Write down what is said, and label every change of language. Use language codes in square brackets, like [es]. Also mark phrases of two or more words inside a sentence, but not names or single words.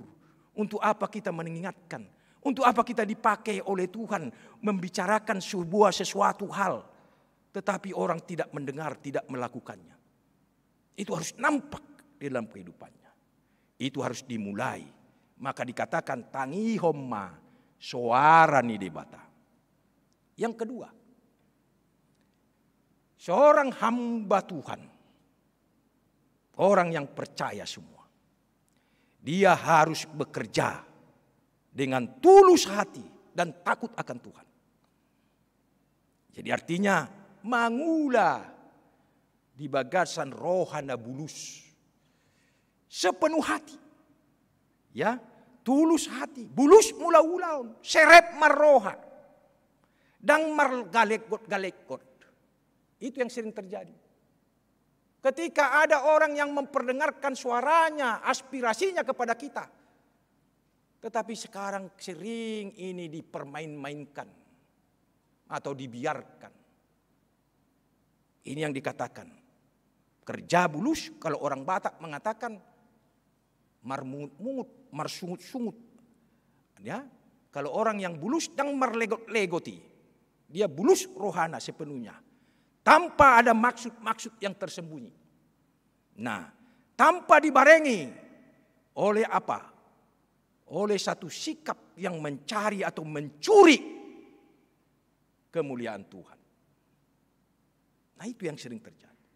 [id] Untuk apa kita mengingatkan? Untuk apa kita dipakai oleh Tuhan membicarakan sesuatu hal. Tetapi orang tidak mendengar, tidak melakukannya. Itu harus nampak di dalam kehidupannya. Itu harus dimulai. Maka dikatakan [bbc] tangi homma suara ni debata. [id] Yang kedua. seorang hamba Tuhan, orang yang percaya semua, dia harus bekerja dengan tulus hati dan takut akan Tuhan. Jadi artinya [bbc] mangula di bagasan rohana bulus [id] sepenuh hati, ya, tulus hati, [bbc] bulus mula-ulaun, serep marroha, dang margalekot-galekot. [id] Itu yang sering terjadi. Ketika ada orang yang memperdengarkan suaranya, aspirasinya kepada kita, tetapi sekarang sering ini dipermain-mainkan atau dibiarkan. Ini yang dikatakan kerja bulus. Kalau orang Batak mengatakan marmungut-mungut, marsungut-sungut. Ya, kalau orang yang bulus dan marlegot-legoti, dia [bbc] bulus rohana [id] sepenuhnya, tanpa ada maksud-maksud yang tersembunyi. Nah, tanpa dibarengi oleh apa? Oleh satu sikap yang mencari atau mencuri kemuliaan Tuhan. Nah, itu yang sering terjadi.